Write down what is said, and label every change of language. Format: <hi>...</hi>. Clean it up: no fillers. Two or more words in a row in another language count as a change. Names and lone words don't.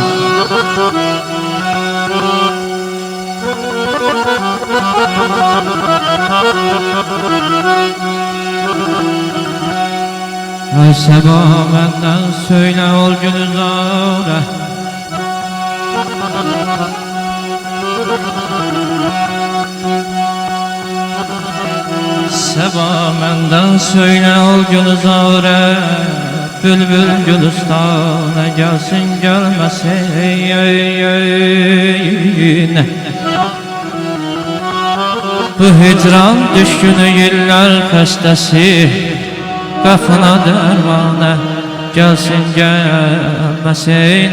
<az>Ay Səba məndən söylə ol Gülzarə. Səba məndən söylə ol Gülzarə.</az> <tr>Bülbül Gülüstan'a gelsin gelmesin.</tr> <az>Bu hicran düşkünü yıllar xəstəsi qapına dərmanə</az> <tr>gelsin gelmesin.</tr>